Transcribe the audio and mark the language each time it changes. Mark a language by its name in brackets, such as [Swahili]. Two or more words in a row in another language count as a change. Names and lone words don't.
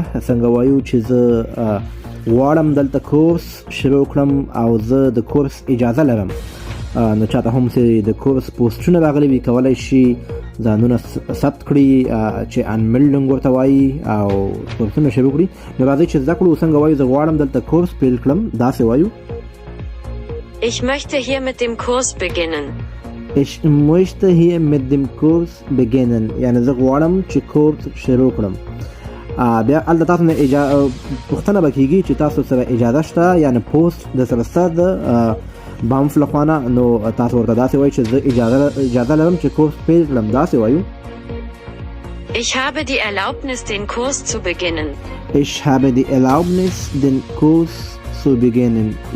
[Pashto] څنګه وایو چې زه غواړم دلته کورس شروع کړم او زه د کورس اجازه لرم. نو چاته هم چې د کورس پوسټونه راغلي وي کولی شي ځانونه ثبت کړي چې انمیلډینګ ورته وایي او کورسونه شروع کړي. نو راځئ چې زده کړو څنګه وایو زه غواړم دلته کورس پیل کړم. داسې وایو [German] Ich möchte hier mit dem Kurs beginnen. Ich möchte hier mit dem Kurs beginnen. [Pashto] یعنی زه غواړم چې کورس شروع کړم. بیا هلته تاسو نه پوښتنه به کېږي چې تاسو سره اجازه شته، یعنی پوسټ د سره ستا د بانف لخوا نه. نو تاسو ورته داسې وایي چې زه اجازه لرم چې کورس پیل کړم. داسې وایو [German] Ich habe die Erlaubnis, den Kurs zu beginnen. Ich habe die Erlaubnis, den Kurs zu beginnen.